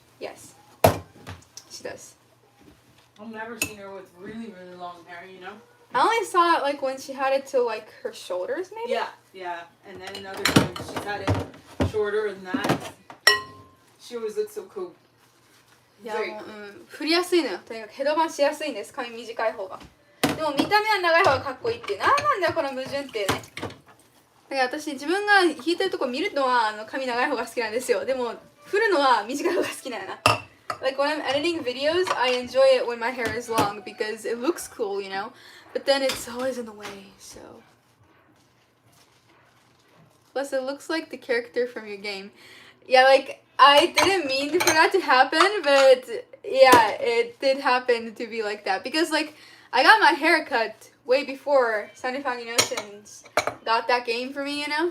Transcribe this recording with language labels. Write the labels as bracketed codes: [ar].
[en] Yes. She does. I've never seen her with really, really long hair, you know? I only saw it like when she had it to like her shoulders, maybe? Yeah, yeah. And then another time she's had it shorter than that. She always looks so cool. [ja] いやもう、振りやすいのよ。とにかくヘドバンしやすいんです。髪短い方が。でも見た目は長い方がかっこいいっていう。なんだよこの矛盾っていうね。だから私自分が弾いてるとこ見るのは髪長い方が好きなんですよ。でも振るのは短い方が好きなんやな。 [en] Like when I'm editing videos, I enjoy it when my hair is long because it looks cool, you know. But then it's always in the way, so. Plus, it looks like the character from your game. Yeah, like I didn't mean for that to happen, but yeah, it did happen to be like that because like I got my hair cut way before Sunny Foundations got that game for me, you know.